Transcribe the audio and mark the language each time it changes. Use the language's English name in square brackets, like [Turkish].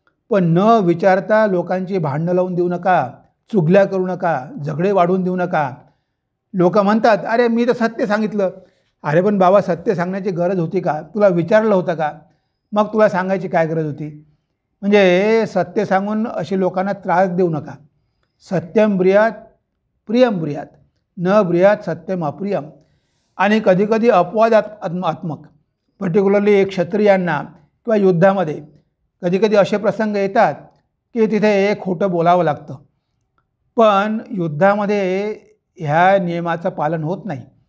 [Marathi] पण न विचारता लोकांची भांडणं लावून देऊ नका, चुगल्या करू नका, झगडे वाढवून देऊ नका. लोक म्हणतात अरे मी तर सत्य सांगितलं. अरे पण बाबा, सत्य सांगण्याची गरज होती का? तुला विचारलं होतं का? मग तुला सांगायची काय गरज होती? म्हणजे सत्य सांगून अशी लोकांना त्रास देऊ नका. [Sanskrit] सत्यम ब्रियात प्रियम ब्रियात न ब्रियात सत्यम अप्रियम. [Marathi] आणि कधीकधी अपवादात्मक, पर्टिक्युलरली एक क्षत्रियांना किंवा युद्धामध्ये कधीकधी असे प्रसंग येतात की तिथे खोटं बोलावं लागतं. पण युद्धामध्ये ह्या नियमाचं पालन होत नाही.